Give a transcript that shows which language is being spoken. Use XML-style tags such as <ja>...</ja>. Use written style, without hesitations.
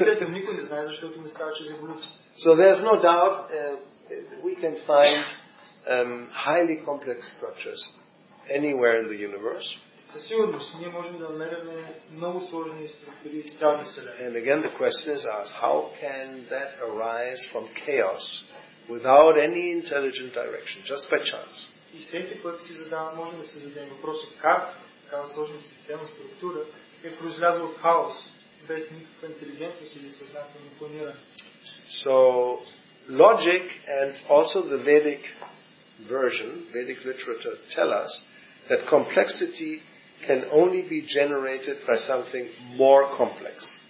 <bg>Никой не знае, защото не става чрез еволюция.</bg> <en>So there's no doubt we can find highly complex structures anywhere in the universe.</en> <bg>Със сигурност ние можем да намерим много сложни структури в цялата Вселена.</bg> <en>And again the question is asked, how can that arise from chaos without any intelligent direction, just by chance?</en> <bg>И всеки път можем да си зададем въпроса как такава сложна система, структура е произлязла от хаос, без никаква интелигентност или съзнателно планиране.</bg> <en>So logic and also the Vedic version, Vedic literature tell us that complexity can only be generated by something more complex.</en>